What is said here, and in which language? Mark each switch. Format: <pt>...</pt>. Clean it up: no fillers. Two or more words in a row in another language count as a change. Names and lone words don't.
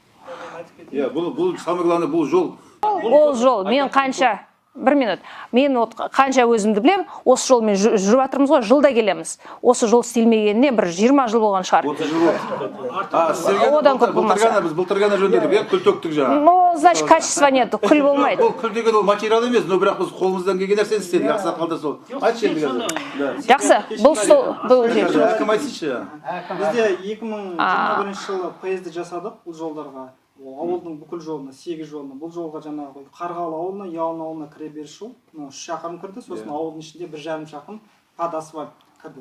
<kk>Иә, бұл</kk> <ru>самое главное</ru> <kk>бұл жол. Ол жол мен қанша 1 минут. Мен қанша өзімді білем, осы жолмен жүріп жатырмыз ғой, жылда келеміз. Осы жол істелмегеніне бір 20 жыл болған шығар. 30 жыл болды. Одан көп болмаса. Біз былтырғана жөндедік, күл төктік жаңа.</kk> <ru>Ну, значит, качества нет,</ru> <kk>күл болмайды. Ол күл деген ол материал емес, но бірақ біз қолымыздан келген нәрсені істедік, ақсақалдар сол. Айтшы енді қазір. Жақсы, бұл жер. Кім айтсыншы? Бізде 2021 жылы поезд жасадық бұл жолдарға. Ауылдың бүкіл жолына, 8 жолына, бұл жолға жаңағы Қарғалы ауылына, Ұялы ауылына кіре беріс жол, 3 шақырым кірді, сосын ауылдың ішінде 1,5 шақырым</kk> <ru>под асфальт</ru> <kk>кірді.</kk>